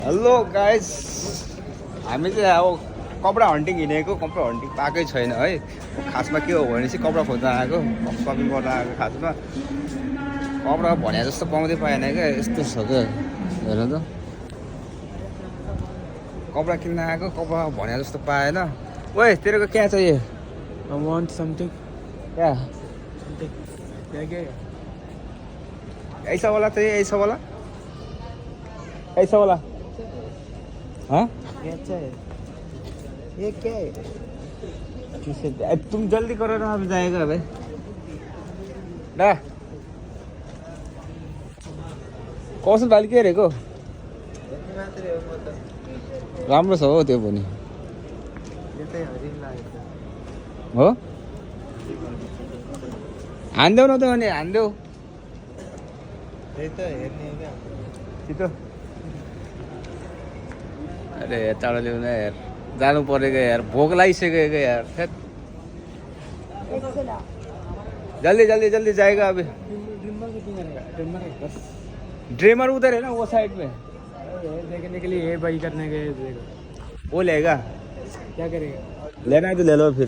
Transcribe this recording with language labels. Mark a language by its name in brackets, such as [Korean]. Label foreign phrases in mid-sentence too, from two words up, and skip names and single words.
[English] hello guys, [Nepali] हामी चाहिँ अब कपडा हन्टिङ हिँडेको, कपडा हन्टिङ पाएकै छैन है। खासमा के हो भने चाहिँ कपडा खोज्न आएको, सपिङ गर्न आएको। खासमा कपडा भने जस्तो पाउँदै पाएन क्या, यस्तो छ क्या। हेर्नु त, कपडा किन्न आएको, कपडा भने जस्तो पाएन। [Hindi] ओए तेरो क्या चाहिए? [English] I want something. [Hindi] क्या क्या क्या ऐसा वाला चाहिए? ऐसा वाला, ऐसा वाला। हाँ, ये अच्छा है। ये क्या है? तुम जल्दी करो ना, अब जाएगा भाइ। [Nepali] डा कौशल भाइले के हेरेको? राम्रो छ हो त्यो पनि। हो, हान्देऊ न त अनि, हान्देऊ छिटो। अरे चाँडो ल्याउन यार, जानु परेको यार, भोक लागिसकेको यार। [Hindi] जल्दी जल्दी जल्दी जाएगा अभी। ड्रीमर उधर है ना, वो साइड में देखने के लिए ये बाई करने गए थे। वो लेगा। क्या करेगा? लेना है तो ले लो फिर।